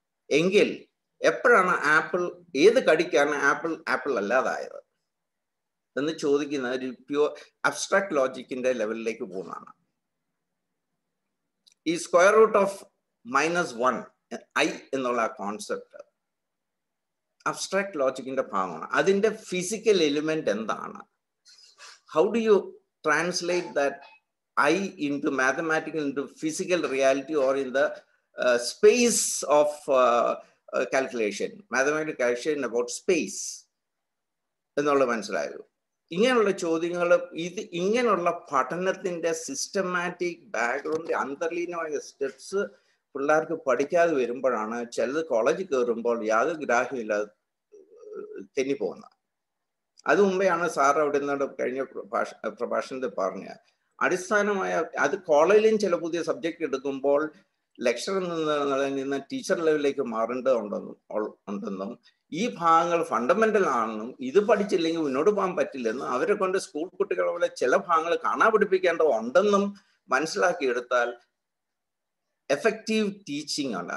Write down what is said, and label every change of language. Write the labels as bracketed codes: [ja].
[ml] എങ്കിൽ എപ്പോഴാണ് ആപ്പിൾ, ഏത് കടിക്കാണ് ആപ്പിൾ ആപ്പിൾ അല്ലാതായത് എന്ന് ചോദിക്കുന്ന ഒരു പ്യൂർ അബ്സ്ട്രാക്ട് ലോജിക്കിന്റെ ലെവലിലേക്ക് പോകുന്നതാണ്. ഈ സ്ക്വയർ റൂട്ട് ഓഫ് -1 i എന്നുള്ള കോൺസെപ്റ്റ് അബ്സ്ട്രാക്ട് ലോജിക്കിന്റെ ഭാഗമാണ്. അതിന്റെ ഫിസിക്കൽ എലിമെന്റ് എന്താണ്? [en] how do you translate that I into mathematical, into physical reality, or in the space of calculation, mathematical calculation about space [ml] എന്നുള്ള മനസ്സിലായോ? ഇങ്ങനെയുള്ള ചോദ്യങ്ങൾ, ഇത് ഇങ്ങനെയുള്ള പഠനത്തിന്റെ സിസ്റ്റമാറ്റിക് ബാക്ക്ഗ്രൗണ്ട്, അന്തർലീനമായ സ്റ്റെപ്സ് പിള്ളേർക്ക് പഠിക്കാതെ വരുമ്പോഴാണ് ചിലത് കോളേജിൽ കയറുമ്പോൾ യാതൊരു ഗ്രാഹ്യമില്ലാതെ തെന്നിപ്പോകുന്നത്. അത് മുമ്പെയാണ് സാർ അവിടെ നിന്ന് കഴിഞ്ഞ പ്രഭാഷണത്തിൽ പറഞ്ഞ അടിസ്ഥാനമായ അത് കോളേജിലും ചില പുതിയ സബ്ജക്ട് എടുക്കുമ്പോൾ ലെക്ചറിൽ നിന്ന് ടീച്ചർ ലെവലിലേക്ക് മാറേണ്ടതുണ്ടെന്നും ഈ ഭാഗങ്ങൾ ഫണ്ടമെന്റൽ ആണെന്നും ഇത് പഠിച്ചില്ലെങ്കിൽ മുന്നോട്ട് പോകാൻ പറ്റില്ലെന്നും അവരെ കൊണ്ട് സ്കൂൾ കുട്ടികളെ പോലെ ചില ഭാഗങ്ങൾ കാണാൻ പഠിപ്പിക്കേണ്ടതുണ്ടെന്നും മനസ്സിലാക്കിയെടുത്താൽ എഫക്റ്റീവ് ടീച്ചിങ് ആണ്.